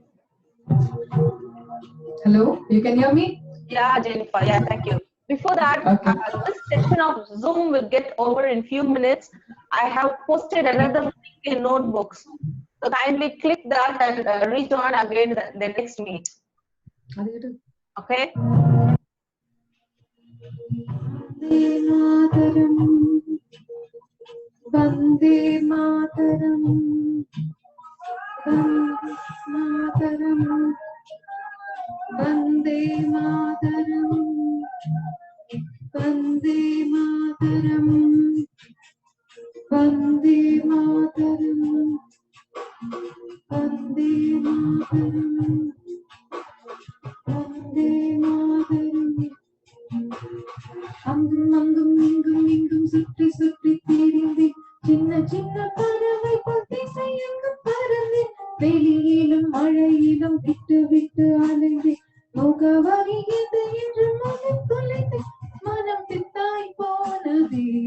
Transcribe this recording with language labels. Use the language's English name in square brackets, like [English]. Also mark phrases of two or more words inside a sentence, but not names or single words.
[English] Hello, you can hear me? Yeah, Jennifer. Yeah, thank you. Before that, Okay. This session of Zoom will get over in few minutes. I have posted another link in Notebooks. So kindly click that and rejoin again the next meet. Okay? [Sanskrit] वन्दे मातरम्, मातरम्, वन्दे मातरम्, वन्दे मातरम्, वन्दे मातरम्, वन्दे मातरम्, वन्दे मातरम्. [Tamil] அங்கும் அங்கும் இங்கும் இங்கும் சுற்றி சுற்றி திரிந்தேன் சின்ன சின்ன பறவை போல் திசை எங்கும் பறந்தேன் வெளியிலும் மழையிலும் விட்டு விட்டு அலைந்தேன் முகவரி எது என்று மனம் தொலைந்தேன் மனம் பித்தாய் போனதே